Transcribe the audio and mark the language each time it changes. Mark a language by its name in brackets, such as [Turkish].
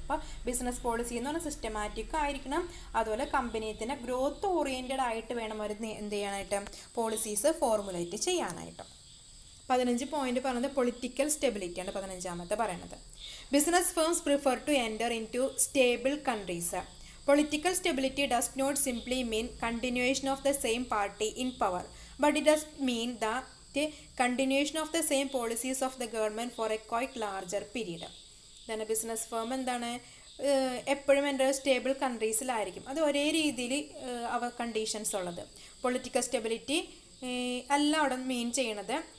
[Malayalam] അപ്പോൾ business policy എന്ന് പറഞ്ഞാൽ സിസ്റ്റമാറ്റിക് ആയിരിക്കണം. അതുപോലെ കമ്പനീത്തിന് ഗ്രോത്ത് ഓറിയൻറ്റഡ് ആയിട്ട് വേണം അവർ എന്ത് ചെയ്യാനായിട്ട്? പോളിസീസ് ഫോർമുലേറ്റ് ചെയ്യാനായിട്ട്. 15 പോയിന്റ് പറയുന്നത് പൊളിറ്റിക്കൽ സ്റ്റെബിലിറ്റിയാണ് 15ാമത്തെ പറയുന്നത്. [English] Business firms prefer to enter into stable countries. Political stability does not simply mean continuation of the same party in power, but it does mean the continuation of the same policies of the government for a quite larger period. Then a business firm [Malayalam] എന്താണ് എപ്പോഴും എൻ്റെ stable കൺട്രീസിലായിരിക്കും. അത് ഒരേ രീതിയിൽ അവ conditions ഉള്ളത്. Political stability അല്ല അവിടെ മീൻ ചെയ്യണത്.